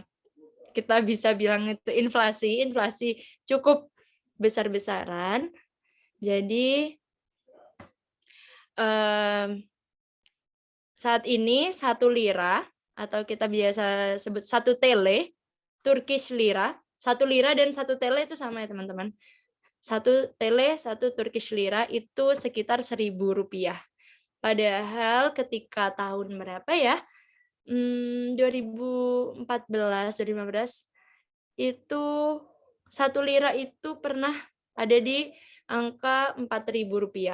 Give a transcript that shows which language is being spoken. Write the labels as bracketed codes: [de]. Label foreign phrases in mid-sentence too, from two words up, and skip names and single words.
[id] Kita bisa bilang itu inflasi cukup besar-besaran. Jadi saat ini 1 lira atau kita biasa sebut 1 tele, [en] Turkish lira, [id] 1 lira dan 1 tele itu sama ya teman-teman. 1 tele, 1 [en] Turkish lira [id] itu sekitar 1.000 rupiah. Padahal ketika tahun berapa ya? 2014, 2015 itu 1 lira itu pernah ada di angka 4.000 rupiah.